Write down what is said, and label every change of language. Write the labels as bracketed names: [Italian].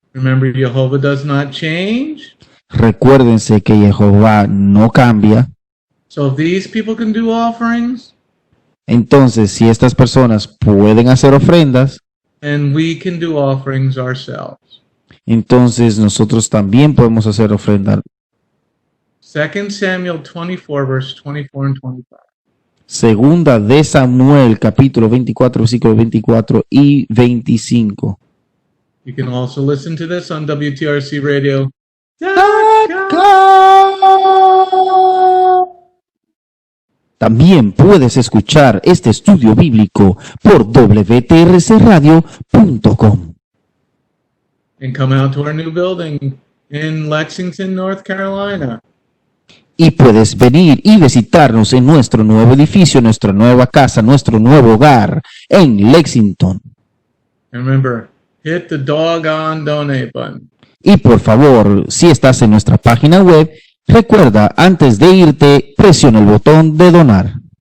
[English] Remember, Jehovah does not change. [Spanish] Recuérdense que Jehová no cambia. [English] So if these people can do offerings, [Spanish] Entonces, si estas personas pueden hacer ofrendas, [English] then we can do offerings ourselves. [Spanish] entonces nosotros también podemos hacer ofrendas. [English] 2 Samuel 24, verse 24 and 25. [Spanish] Segunda de Samuel, capítulo 24, versículos 24 y 25. [English] You can also listen to this on WTRC Radio. [Spanish] También puedes escuchar este estudio bíblico por wtrcradio.com. [English] And come out to our new building in Lexington, North Carolina. [Spanish] Y puedes venir y visitarnos en nuestro nuevo edificio, nuestra nueva casa, nuestro nuevo hogar en Lexington. [English] And remember, hit the doggone donate button. [Spanish] Y por favor, si estás en nuestra página web, recuerda, antes de irte, presiona el botón de donar.